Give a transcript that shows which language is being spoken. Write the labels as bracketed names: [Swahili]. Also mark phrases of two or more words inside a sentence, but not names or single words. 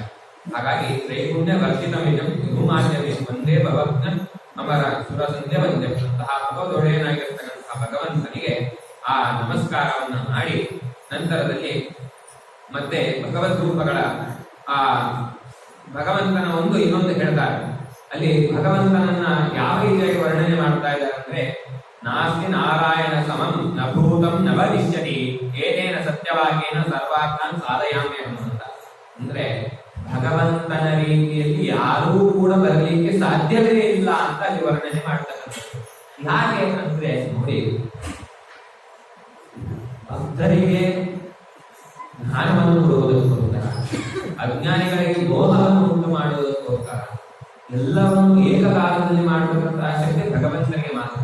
[Kannada] ಹಾಗಾಗಿ [Sanskrit] ತ್ರೈಗುಣ್ಯ ವರ್ಜಿತ ಮಿಜಂ ವಿಭುಮಾನ್ಯವೇ ಒಂದೇ ಭವಜ್ಞ ಅಮರ ಸುರ ಸಂಧ್ಯ ವಂದ್ಯಂ [Kannada] ಅಂತಹ ಭಗವದೊಡೆಯನಾಗಿರ್ತಕ್ಕಂತಹ ಭಗವಂತನಿಗೆ ಆ ನಮಸ್ಕಾರವನ್ನ ಮಾಡಿ ನಂತರದಲ್ಲಿ ಮತ್ತೆ ಭಗವದ್ ರೂಪಗಳ ಆ ಭಗವಂತನ ಇನ್ನೊಂದು ಹೇಳ್ತಾರೆ. ಅಲ್ಲಿ ಭಗವಂತನನ್ನ ಯಾವ ರೀತಿಯಾಗಿ ವರ್ಣನೆ ಮಾಡ್ತಾ ಇದ್ದಾರೆ ಅಂದ್ರೆ, [Sanskrit] ನಾಸ್ತಿ ನಾರಾಯಣ ಸಮಂ ನ ಭೂತಂ ನ ಭವಿಷ್ಯತಿ ಏನೇನ ಸತ್ಯವಾಗೇನ ಸರ್ವಾರ್ಥಾನ್ ಸಾಧಯಾಮ್ಯಹಂ ಅಂತ. [Kannada] ಅಂದ್ರೆ ಭಗವಂತನ ರೀತಿಯಲ್ಲಿ ಯಾರೂ ಕೂಡ ಬರಲಿಕ್ಕೆ ಸಾಧ್ಯವೇ ಇಲ್ಲ ಅಂತ ಅಲ್ಲಿ ವರ್ಣನೆ ಮಾಡ್ತಕ್ಕಂಥದ್ದು. ಯಾಕೆ ಅಂದ್ರೆ ನೋಡಿ, ಭಕ್ತರಿಗೆ ಜ್ಞಾನವನ್ನು ಕೊಡುವುದಕ್ಕೋಸ್ಕರ, ಅಜ್ಞಾನಿಗಳಿಗೆ ಮೋಹವನ್ನು ಉಂಟು ಮಾಡುವುದಕ್ಕೋಸ್ಕರ ಎಲ್ಲವನ್ನು ಏಕಕಾಲದಲ್ಲಿ ಮಾಡತಕ್ಕಂತಹ ಶಕ್ತಿ ಭಗವಂತನಿಗೆ ಮಾತ್ರ.